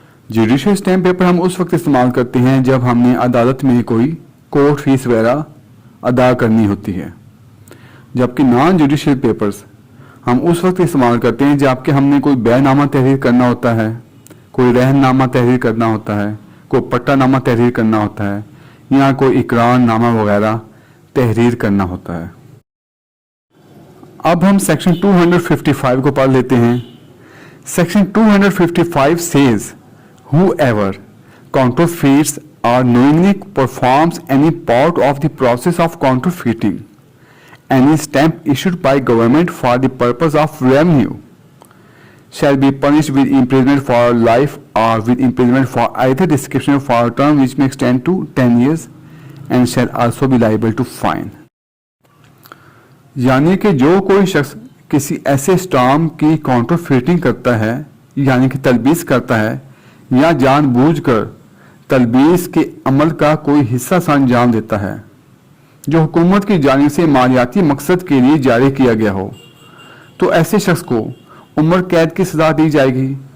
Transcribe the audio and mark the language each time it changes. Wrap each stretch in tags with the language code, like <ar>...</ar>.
<hi>Judicial stamp paper हम उस वक्त इस्तेमाल करते हैं जब हमने अदालत में कोई कोर्ट फीस वगैरह अदा करनी होती है, जबकि नॉन जुडिशल पेपर्स हम उस वक्त इस्तेमाल करते हैं जबकि हमने कोई बयाननामा तहरीर करना होता है, कोई रहननामा तहरीर करना होता है, कोई पट्टानामा तहरीर करना होता है, या कोई इकरारनामा वगैरह तहरीर करना होता है। अब हम सेक्शन 255 को पढ़ लेते हैं।</hi> <en>Section 255 says whoever counterfeits or knowingly performs any part of the process of counterfeiting any stamp issued by government for the purpose of revenue shall be punished with imprisonment for life or with imprisonment for either description for a term which may extend to 10 years and shall also be liable to fine।</en> <hi>यानी कि जो कोई शख्स किसी ऐसे stamp की काउंटरफीटिंग करता है यानी कि तलबीस करता है या जानबूझकर तलबीस के अमल का कोई हिस्सा अंजाम देता है जो हुकूमत की जानिब से मालियाती मकसद के लिए जारी किया गया हो, तो ऐसे शख्स को उम्र कैद की सज़ा दी जाएगी,</hi>